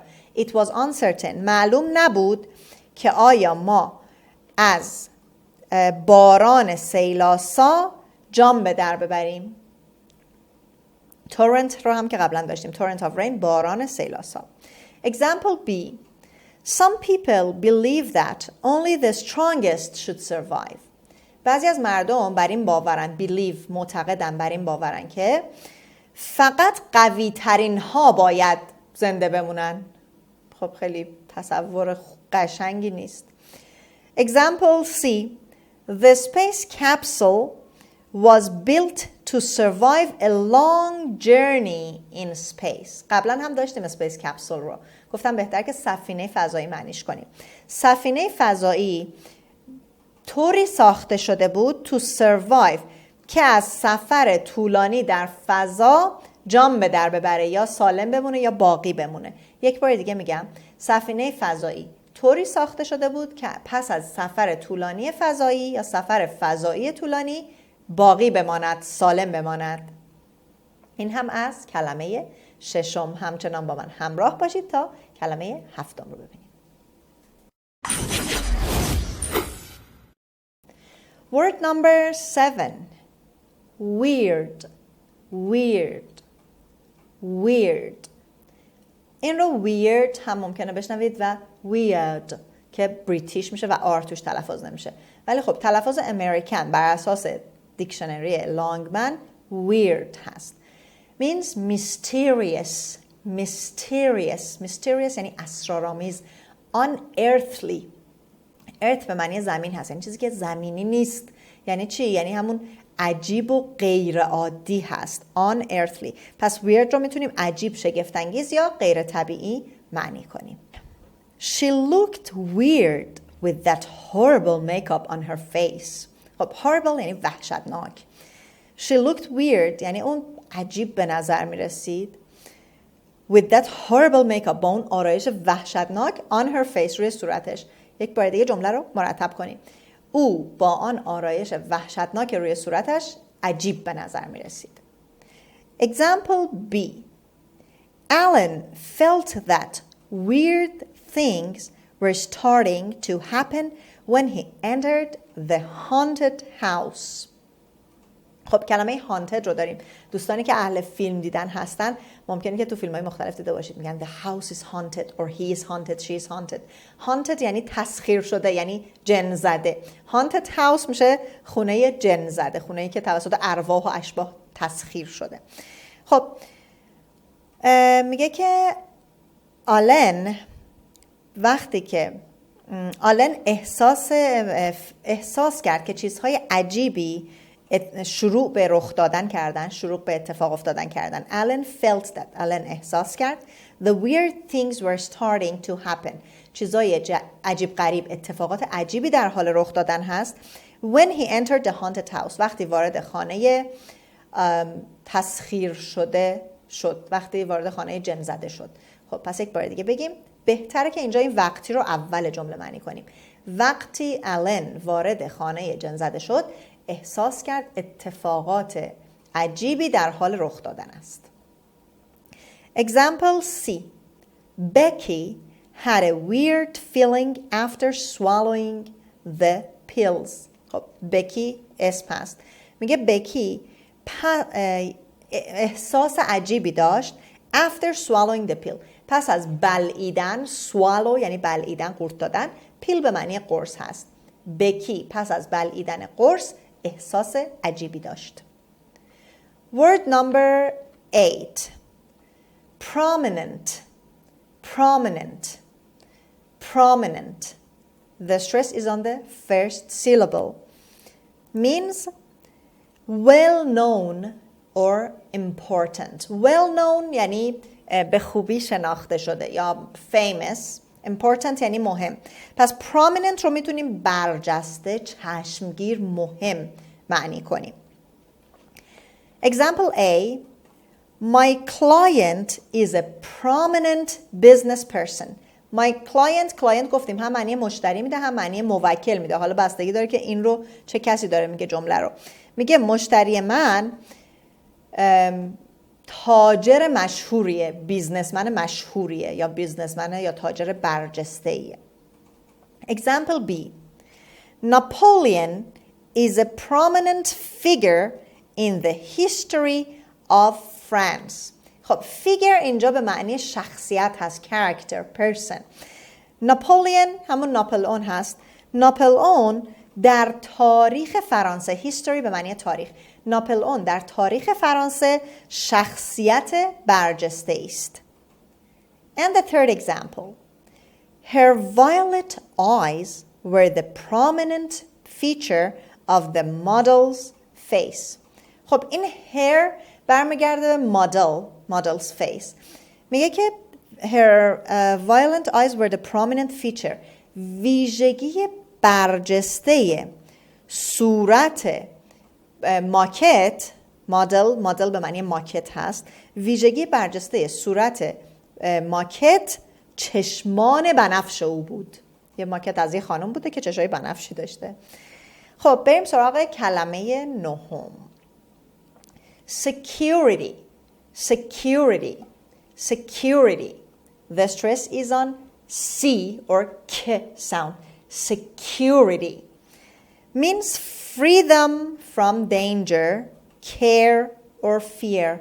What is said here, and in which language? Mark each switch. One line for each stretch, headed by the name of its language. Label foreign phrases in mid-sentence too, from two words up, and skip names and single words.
English: It was uncertain،
Persian: معلوم نبود که آیا ما از باران سیلاسا جان به در ببریم. torrent رو هم که قبلا داشتیم،
English: torrent of rain،
Persian: باران سیلاسا.
English: Example B. Some people believe that only the strongest should survive.
Persian: بعضی از مردم بر این باورن، believe معتقدن، بر این باورن که فقط قوی ترین ها باید زنده بمونن. خب خیلی تصور قشنگی نیست.
English: Example C. The space capsule was built to survive a long journey in space.
Persian: قبلا هم داشتیم
English: space capsule
Persian: رو. گفتم بهتر که سفینه فضایی معنیش کنیم. سفینه فضایی طوری ساخته شده بود
English: to survive
Persian: که از سفر طولانی در فضا جان به در ببره، یا سالم بمونه یا باقی بمونه. یک بار دیگه میگم، سفینه فضایی طوری ساخته شده بود که پس از سفر طولانی فضایی یا سفر فضایی طولانی باقی بماند، سالم بماند. این هم از کلمه ششم. همچنان با من همراه باشید تا کلمه هفتم رو ببینیم.
English: Word number 7. Weird. Weird. Weird.
Persian: این رو weird هم ممکنه بشنوید و weird که بریتیش میشه و آر توش تلفظ نمیشه. ولی خب تلفظ امریکن بر اساس دیکشنری لانگمن weird هست.
English: Means mysterious. Mysterious.
Persian: Mysterious یعنی اسرارآمیز. Unearthly. earth به معنی زمین هست، یعنی چیزی که زمینی نیست. یعنی چی؟ یعنی همون عجیب و غیر عادی هست. unearthly. پس weird رو میتونیم عجیب، شگفت‌انگیز یا غیر طبیعی معنی کنیم.
English: She looked weird with that horrible makeup on her face.
Persian: خب horrible یعنی وحشتناک.
English: She looked weird
Persian: یعنی اون عجیب به نظر می رسید.
English: With that horrible makeup،
Persian: با اون آرایش وحشتناک
English: on her face،
Persian: روی صورتش. یک بار دیگه جمله رو مرتب کنیم. او با آن آرایش وحشتناک روی صورتش عجیب به نظر می رسید.
English: Example B. Alan felt that weird things were starting to happen when he entered the haunted house.
Persian: خب کلمه haunted رو داریم. دوستانی که اهل فیلم دیدن هستن ممکنه که تو فیلم‌های مختلف دیده باشید، میگن
English: the house is haunted or he is haunted, she is haunted.
Persian: haunted یعنی تسخیر شده، یعنی جن زده.
English: haunted house
Persian: میشه خونه جن زده، خونه‌ای که توسط ارواح و اشباح تسخیر شده. خب میگه که آلن وقتی که آلن احساس کرد که چیزهای عجیبی شروع به رخ دادن کردن، شروع به اتفاق افتادن کردن.
English: Alan felt that.
Persian: آلن احساس کرد
English: the weird things were starting to happen.
Persian: چیزای عجیب غریب، اتفاقات عجیبی در حال رخ دادن هست.
English: When he entered the haunted house.
Persian: وقتی وارد خانه تسخیر شده شد، وقتی وارد خانه جن زده شد. خب پس یک بار دیگه بگیم. بهتره که اینجا این وقتی رو اول جمله معنی کنیم. وقتی آلن وارد خانه جن زده شد، احساس کرد اتفاقات عجیبی در حال رخ دادن است.
English: Example C. Becky had a weird feeling after swallowing the pills.
Persian: خب بکی اسم هست. میگه بکی احساس عجیبی داشت
English: after swallowing the pill.
Persian: پس از بلعیدن، swallow یعنی بلعیدن، قورت دادن، پیل به معنی قرص هست. بکی پس از بلعیدن قرص احساس عجیبی داشت.
English: Word number 8. Prominent. Prominent. Prominent. The stress is on the first syllable. Means well known or important. Well known
Persian: یعنی به خوبی شناخته شده یا famous. Important یعنی مهم. پس prominent رو میتونیم برجسته، چشمگیر، مهم معنی کنیم.
English: Example A. My client is a prominent business person. My client
Persian: گفتیم هم معنی مشتری میده هم معنی موکل میده. حالا بستگی داره که این رو چه کسی داره میگه جمله رو. میگه مشتری من تاجر مشهوریه، بیزنسمن مشهوریه یا بیزنسمن یا تاجر برجسته‌ایه.
English: Example B. Napoleon is a prominent figure in the history of France.
Persian: خب figure اینجا به معنی شخصیت هست،
English: character, person.
Persian: ناپولئون همون ناپلئون هست. ناپلئون در تاریخ فرانسه، history به معنی تاریخ، ناپلئون در تاریخ فرانسه شخصیت برجسته است.
English: And the third example. Her violet eyes were the prominent feature of the model's face.
Persian: خب این her برمیگرده به
English: model's face.
Persian: میگه که
English: her violet eyes were the prominent feature.
Persian: ویژگی برجسته صورت ماکت، مدل به معنی ماکت هست. ویژگی برجسته صورت ماکت چشمان بنفش او بود. یه ماکت از یه خانم بوده که چشای بنفشی داشته. خب بریم سراغ کلمه نهم.
English: Security. Security. Security. The stress is on C or K sound. Security means freedom from danger, care or fear.